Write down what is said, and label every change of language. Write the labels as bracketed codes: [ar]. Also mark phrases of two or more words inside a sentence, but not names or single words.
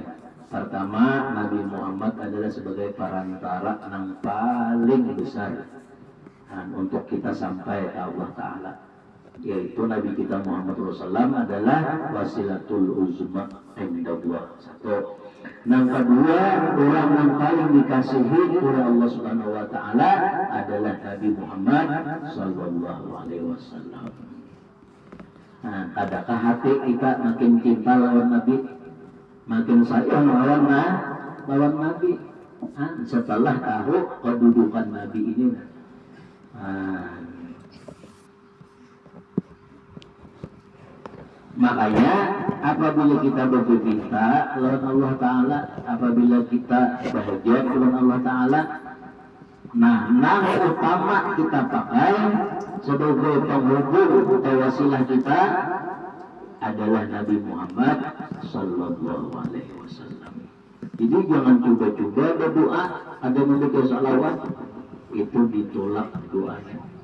[id] Pertama, Nabi Muhammad adalah sebagai perantara yang paling besar untuk kita sampai ke Allah Ta'ala, yaitu Nabi kita Muhammad Rasulullah adalah [ar] wasilatul uzma indallah. [id] Satu. Yang kedua, orang yang paling dikasihi oleh Allah [ar] Subhanahu wa Ta'ala [id] adalah Nabi Muhammad [ar] Sallallahu Alaihi Wasallam. [bjn] Adakah hati kita makin cinta lawan Nabi, makin sayang lawan Nabi setelah tahu kedudukan Nabi ini? Makanya apabila kita bercinta lawan Allah Ta'ala, apabila kita bahagia lawan Allah Ta'ala, [id] nama utama kita pakai sebagai penghubung atau wasilah kita adalah Nabi Muhammad [ar] Sallallahu Alaihi Wasallam. [id] Jadi jangan coba-coba berdoa ada membaca salawat itu ditolak doanya.